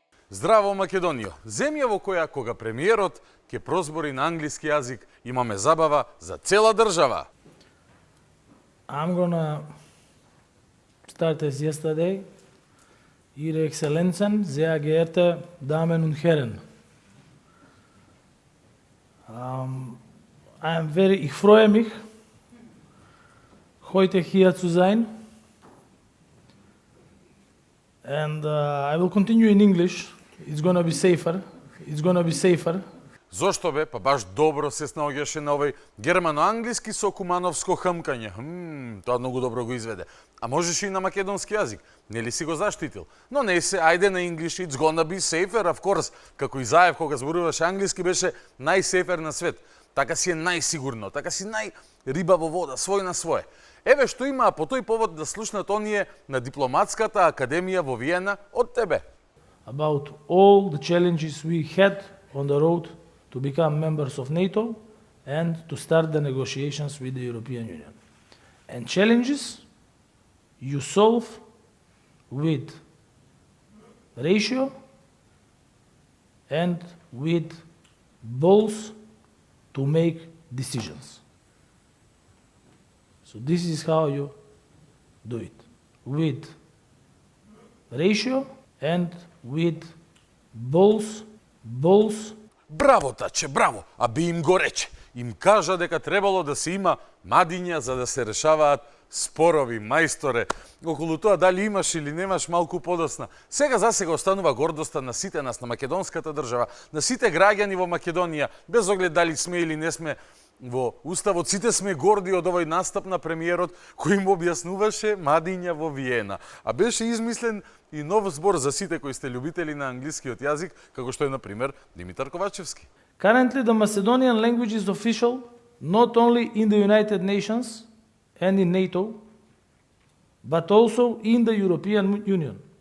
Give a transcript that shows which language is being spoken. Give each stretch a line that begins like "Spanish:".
Macedonian: Здраво Македонијо, земја во која кога премиерот ќе прозбори на англиски јазик, имаме забава за цела држава.
English: I'm gonna start as yesterday.
German: Ihre Exzellenzen, sehr geehrte Damen und Herren. Ich freue mich, heute hier zu sein.
English: And I will continue in English. It's gonna be safer. It's gonna be safer.
Macedonian: Зошто бе? Па баш добро се снаоѓаше на овој германо-англиски со кумановско хмкање. Тоа многу добро го изведе. А можеш и на македонски јазик. Нели си го заштитил? Но не се, ајде на
English: English, it's gonna be safer, of course.
Macedonian: Како Изаев кога зборуваше англиски беше најсейфер на свет. Така си е најсигурно, така си риба во вода, свој на свое. Еве што има по тој повод да слушнат оние на дипломатската академија во Виена од тебе.
English: About all the challenges we had on the road to become members of NATO and to start the negotiations with the European Union. And challenges you solve with ratio and with balls to make decisions. So this is how you do it, with ratio and with balls.
Macedonian: Браво, таче, браво! А би им го рече. Им кажа дека требало да се има мадиња за да се решаваат спорови, мајсторе. Околу тоа дали имаш или немаш малку подосна. Сега засега останува гордоста на сите нас, на македонската држава, на сите граѓани во Македонија, без оглед дали сме или не сме во Уставот, сите сме горди од овој настап на премиерот кој им објаснуваше мадиња во Виена. А беше измислен и нов збор за сите кои сте љубители на англискиот јазик, како што е, например, Димитар Ковачевски.
English: Currently, the Macedonian language is official not only in the United Nations and in NATO, but also in the European Union.